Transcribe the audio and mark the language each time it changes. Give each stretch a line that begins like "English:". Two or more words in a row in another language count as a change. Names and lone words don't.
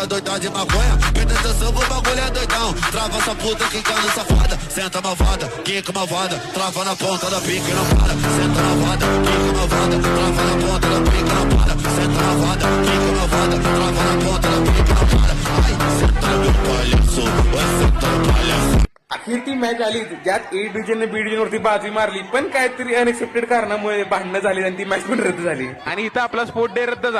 Portuguese: doida de maconha, presta atenção pro bagulho é doidão, trava essa puta quicando safada, senta malvada, quica malvada, trava na ponta da pica e não para, senta malvada, quica malvada, trava na ponta da pica e não para, senta malvada, quica malvada, trava na ponta da pica e não para, ai, senta meu palhaço, vai sentar palhaço.
Marathi: अखेर ती मॅच आली ज्यात ए डिव्हिजनने बी डिव्हिजन वरती बाजी मारली पण काहीतरी अनएक्सेप्टेड कारणामुळे भांडणं झाली आणि ती मॅच पण रद्द झाली आणि इथं आपला
English: sport day
Marathi: रद्द झाला.